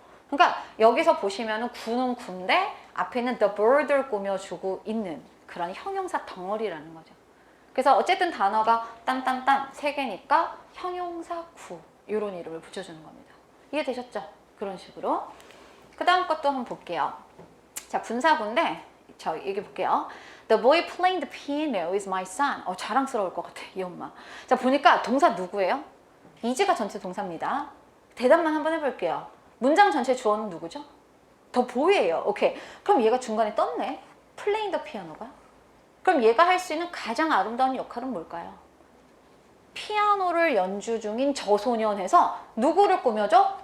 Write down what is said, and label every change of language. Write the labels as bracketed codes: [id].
[ko] 그러니까 여기서 보시면은 구는 구인데 앞에 있는 the bird를 꾸며주고 있는 그런 형용사 덩어리라는 거죠. 그래서 어쨌든 단어가 딴딴딴 세 개니까 형용사 구 이런 이름을 붙여주는 겁니다. 이해되셨죠? 그런 식으로. 그 다음 것도 한번 볼게요. 자, 분사구인데 저 얘기 볼게요. [en] The boy playing the piano is my son. [ko] 자랑스러울 것 같아, 이 엄마. 자, 보니까 동사 누구예요? is가 전체 동사입니다. 대답만 한번 해볼게요. 문장 전체 주어는 누구죠? the boy예요. 오케이. 그럼 얘가 중간에 떴네. [en] playing the piano [ko] 가. 그럼 얘가 할 수 있는 가장 아름다운 역할은 뭘까요? 피아노를 연주 중인 저 소년에서 누구를 꾸며줘?